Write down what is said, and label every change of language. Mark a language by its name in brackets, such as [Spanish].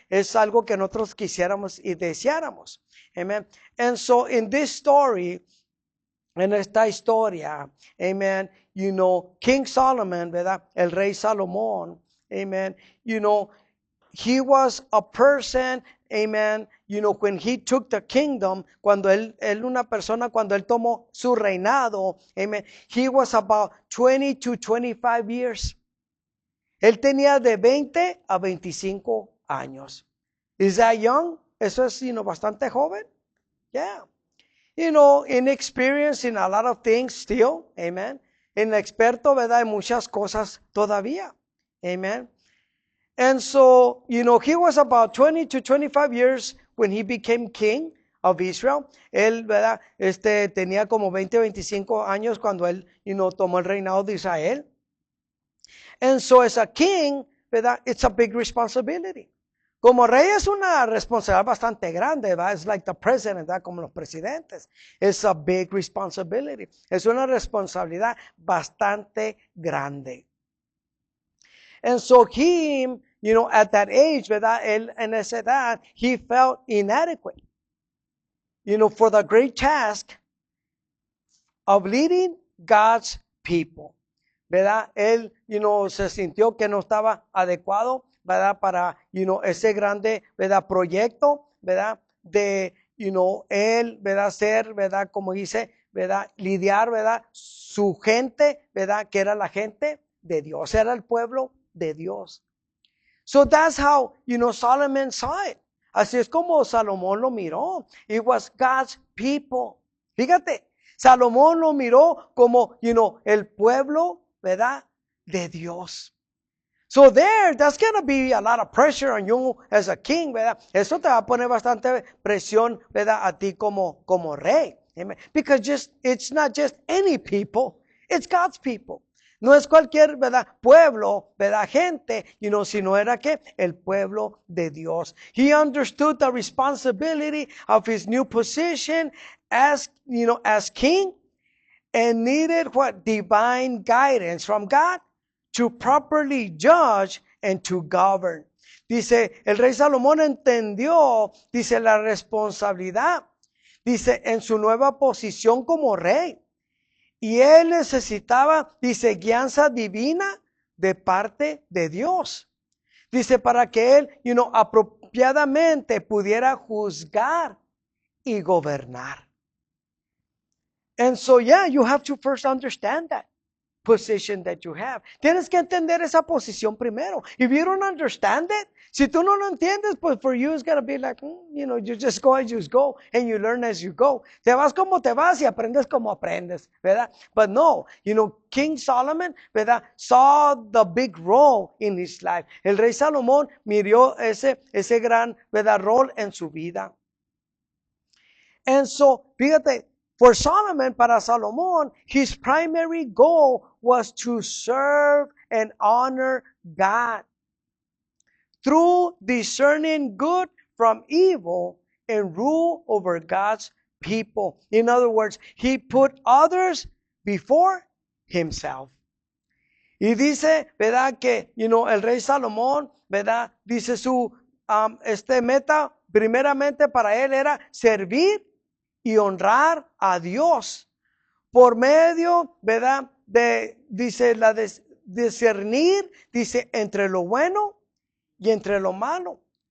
[Spanish] Es algo que nosotros quisiéramos y deseáramos. Amen. [English] And so in this story, [Spanish] en esta historia, [English] amen, King Solomon, ¿verdad? [Spanish] El rey Salomón, [English] amen, he was a person, amen, when he took the kingdom, [Spanish] cuando él tomó su reinado, [English] amen, he was about 20 to 25 years. [Spanish] Él tenía de 20 a 25 años. [English] Is that young? [Spanish] Eso es, bastante joven. Yeah. [English] Inexperienced in a lot of things still. Amen. [Spanish] Inexperto, ¿verdad? En muchas cosas todavía. Amen. [English] And so, he was about 20 to 25 years when he became king of Israel. [Spanish] Él, ¿verdad? Tenía como 20, 25 años cuando él, tomó el reinado de Israel. [English] And so as a king, ¿verdad? It's a big responsibility. [Spanish] Como rey es una responsabilidad bastante grande, ¿verdad? [English] It's like the president, [Spanish] ¿verdad? Como los presidentes. [English] It's a big responsibility. [Spanish] Es una responsabilidad bastante grande. [English] And so him, at that age, ¿verdad? [Spanish] Él en esa edad, [English] he felt inadequate, for the great task of leading God's people. ¿Verdad? [Spanish] Él, se sintió que no estaba adecuado, ¿verdad? Para, ese grande, ¿verdad? Proyecto, ¿verdad? De, él, ¿verdad? Ser, ¿verdad? Como dice, ¿verdad? Lidiar, ¿verdad? Su gente, ¿verdad? Que era la gente de Dios, era el pueblo de Dios. [English] So that's how, Solomon saw it. [Spanish] Así es como Salomón lo miró. [English] It was God's people. [Spanish] Fíjate, Salomón lo miró como, el pueblo, ¿verdad? De Dios. [English] So that's going to be a lot of pressure on you as a king, ¿verdad? [Spanish] Eso te va a poner bastante presión, ¿verdad? A ti como rey. Amen. [English] Because it's not just any people, it's God's people. [Spanish] No es cualquier, ¿verdad? Pueblo, ¿verdad? Gente, sino era que el pueblo de Dios. [English] He understood the responsibility of his new position as king, and needed what? Divine guidance from God to properly judge and to govern. [Spanish] Dice, el rey Salomón entendió, dice, la responsabilidad, dice, en su nueva posición como rey. Y él necesitaba, dice, guianza divina de parte de Dios. Dice, para que él, apropiadamente pudiera juzgar y gobernar. [English] And so, yeah, you have to first understand that position that you have. [Spanish] Tienes que entender esa posición primero. [English] If you don't understand it, [Spanish] si tú no lo entiendes, [English] pues for you it's going to be like, you just go as you go and you learn as you go. [Spanish] Te vas como te vas y aprendes como aprendes, ¿verdad? [English] But no, King Solomon, [Spanish] ¿verdad? [English] Saw the big role in his life. [Spanish] El rey Salomón miró ese gran, ¿verdad? Rol en su vida. [English] And so, fíjate, for Solomon, [Spanish] para Salomón, [English] his primary goal was to serve and honor God through discerning good from evil and rule over God's people. In other words, he put others before himself. [Spanish] Y dice, ¿verdad? Que, el rey Salomón, ¿verdad? Dice su meta, primeramente para él era servir y honrar a Dios por medio, ¿verdad? Dice, discernir, dice, entre lo bueno y entre lo malo.